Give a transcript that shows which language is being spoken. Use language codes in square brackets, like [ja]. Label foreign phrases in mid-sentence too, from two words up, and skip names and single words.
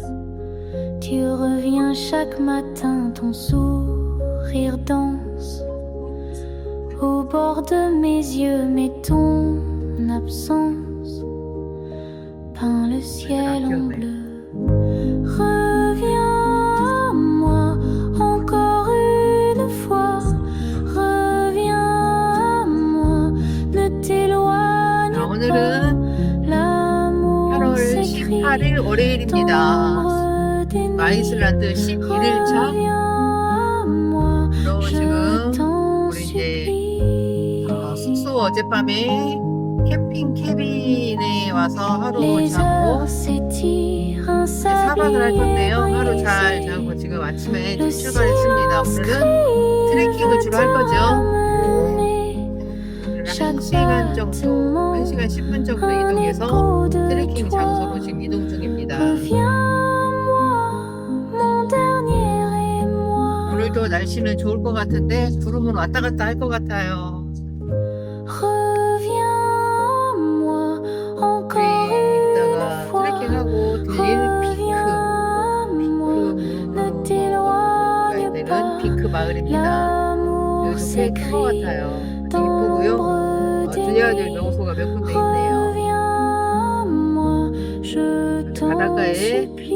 [fr] Tu reviens chaque matin, ton sourire danse au bord de mes yeux, mais ton absence peint le ciel en bleu. Reviens à moi encore une fois. Reviens à moi, ne t'éloigne pas. [ko] 오늘은 [fr] L'amour [ko] 8월 [fr] s'écrit [ko] 18일 월요일입니다. [fr] dans des nuits. [ko] 아이슬란드 11일차. [fr] Reviens à moi, [ko] 그리고 [fr] je [ko] 지금 [fr] t'en [ko] 우리 이제 [fr] supplie. [ko] 숙소 어젯밤에 캠핑 캐빈에 와서 하루 [fr] Les [ko] 자고 [fr] heures s'étirent, un [ko] 이제 4박을 할 건데요. 하루 [fr] sablier [ko] 잘 [fr] brisé. [ko] 자고 지금 아침에 [fr] Le [ko] 이제 출발했습니다. [fr] silence [ko] 오늘은 [fr] crie [ko] 트레킹을 주로 할 거죠. [fr] t'amener. [ko] 오늘은 [fr] Chaque [ko] 1시간 정도, [fr] battement [ko] 1시간 10분 정도 [fr] un [ko] 이동해서 [fr] écho de [ko] 트레킹 [fr] toi. [ko] 장소로 지금 이동 중입니다. [fr] Reviens à moi, mon dernier émoi. [ko] 오늘도 날씨는 좋을 것 같은데 구름은 왔다 갔다 할 것 같아요. [fr] Reviens à moi encore [ko] 우리 [fr] une [ko] 이따가 [fr] fois. [ko] 트레킹하고 들릴 [fr] Reviens à moi, ne [ko] 그 [fr] t'éloigne [ko] 되는 [fr] pas. [ko] 핑크 마을입니다. [fr] L'amour [ko] 여기도 꽤큰것 [fr] s'écrit [ko] 같아요. 아주 [fr] dans [ko] 이쁘고요. [fr] l'ombre des [ko] 들려야 될 [fr] nuits. [ko] 명소가 몇 군데 있네요. [fr] Reviens à moi, je t'en [ko] 바닷가에 [fr] supplie.